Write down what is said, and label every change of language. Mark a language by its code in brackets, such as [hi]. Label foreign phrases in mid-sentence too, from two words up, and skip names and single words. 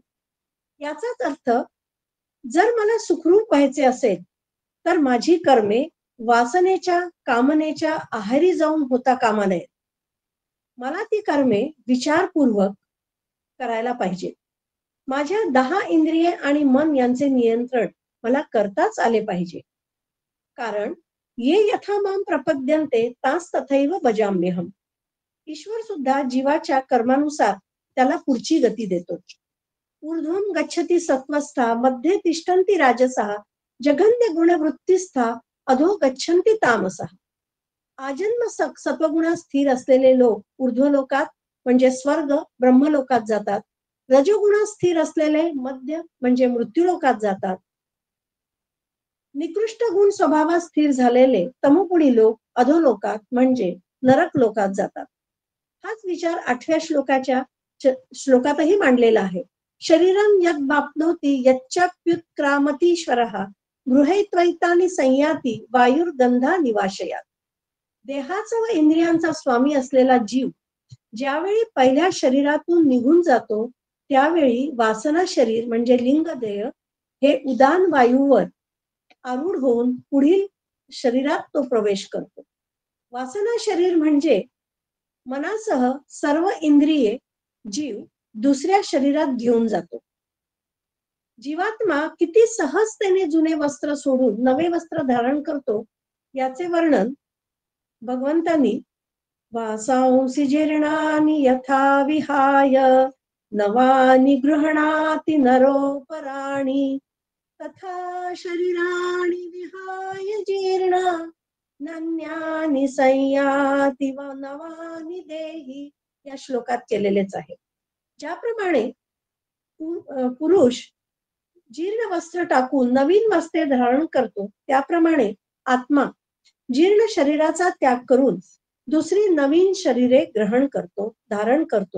[mr] याचाच अर्थ जर मला सुखरूप व्हायचे असेल तर माझी कर्मे वासनेच्या कामनेच्या आहारी जाऊन होता कामा नयेत. मला ती कर्मे विचारपूर्वक करायला पाहिजे. माझ्या 10 इंद्रिये आणि मन यांचे नियंत्रण मला करताच आले पाहिजे. [sa] कारण ये यथा माम प्रपद्यन्ते तास तथैव भजाम्यहम. [mr] ईश्वर सुद्धा जीवाच्या कर्मानुसार त्याला पुढची गती देतो. [sa] ऊर्ध्वं गच्छति सत्वस्था मध्ये तिष्ठन्ति राजसः जघन्य गुणवृत्तिस्था अधो गच्छन्ति तामसः. [mr] आजन्म सत्वगुणात स्थिर असलेले लोक ऊर्ध्वलोकात म्हणजे स्वर्ग ब्रह्मलोकात जातात. रजोगुणात स्थिर असलेले मध्य म्हणजे मृत्यूलोकात जातात. निकृष्ट गुण स्वभावात स्थिर झालेले तमोगुणी लोक अधोलोकात म्हणजे नरक लोकात जातात. हाच विचार 8व्या श्लोकातही मांडलेला आहे. [sa] शरीरं यद् वाप्नोति यच्चाप्युत्क्रामतीश्वरः गृहैत्वैतानि संयाति वायुर्गंधा निवाशयात. [mr] देहाचा व इंद्रियांचा स्वामी असलेला जीव ज्यावेळी पहिल्या शरीरातून निघून जातो त्यावेळी वासना शरीर म्हणजे लिंगदेह हे उदान वायूवर आरूढ होऊन पुढील शरीरात तो प्रवेश करतो. वासना शरीर म्हणजे मनासह सर्व इंद्रिये जीव दुसऱ्या शरीरात घेऊन जातो. जीवात्मा किती सहजतेने जुने वस्त्र सोडून नवे वस्त्र धारण करतो याचे वर्णन भगवंतांनी [sa] वासांसी जीर्णानि यथा विहाय नवानि गृह्णाति नरोपराणि तथा शरीराणि विहाय जीर्णा नन्यानि संयाति व नवानि देहि [mr] या श्लोकात केलेलेच आहे. ज्याप्रमाणे पुरुष जीर्ण वस्त्र टाकून नवीन वस्त्रे धारण करतो त्याप्रमाणे आत्मा जीर्ण शरीराचा त्याग करून दुसरी नवीन शरीरे ग्रहण करतो धारण करतो.